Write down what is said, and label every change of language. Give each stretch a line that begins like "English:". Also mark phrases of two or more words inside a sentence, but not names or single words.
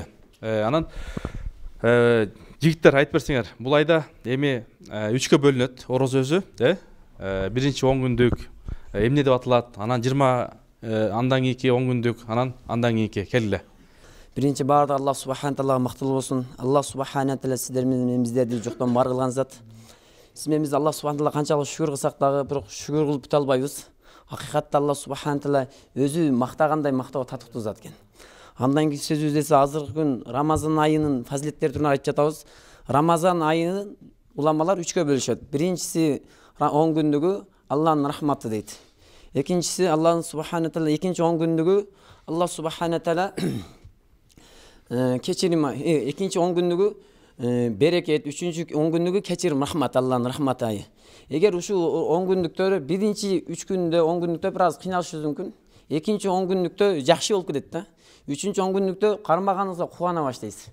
Kyrgyz: Анан жигиттер айтып берсеңер, бул айда эми 3кө бөлүнөт орозо өзү, биринчи 10 күндүк эмне деп аталат, анан 20 андан кийинки 10 күндүк, анан кийинки келгиле. Биринчи баарда Аллах
Arabic: سبحانه تعالى
Kyrgyz: мактылуу болсун. Аллах субхanahu taala сиздер менен биздерди жоктон бар кылган зат. Сиз менен биз Аллах
Arabic: سبحانه تعالى
Kyrgyz: канчалык шүгүр кылсак дагы бирок шүгүр кылып бута албайбыз. Акыйкатта Аллах
Arabic: سبحانه تعالى
Kyrgyz: өзү мактагандай мактоо татыктуу зат экен. Андан кийин сөзүбүз эсе азыркы күн Рамазан айынын фазилеттери турунда айтып жатабыз. Рамазан айын уламалар 3кө бөлүшөт. Биринчиси 10 күндүгү Аллахтын рахматы дейт. Экинчиси Аллах
Arabic: سبحانه تعالى
Kyrgyz: экинчи 10 күндүгү Аллах
Arabic: سبحانه تعالى
Kyrgyz: кечирим, экинчи 10 күндүгү берекет, үчүнчү 10 күндүгү кечирим рахмат, Аллахтын рахматы айы. Эгер ушул 10 күндүктөр биринчи 3 күндө 10 күндүктө бир аз кыйналышыбыз мүмкүн. Экинчи 10 күндүктө жакшы болуп кетет да. Үчүнчү 10 күндүктө кармаганыңызга кубана баштайсыз.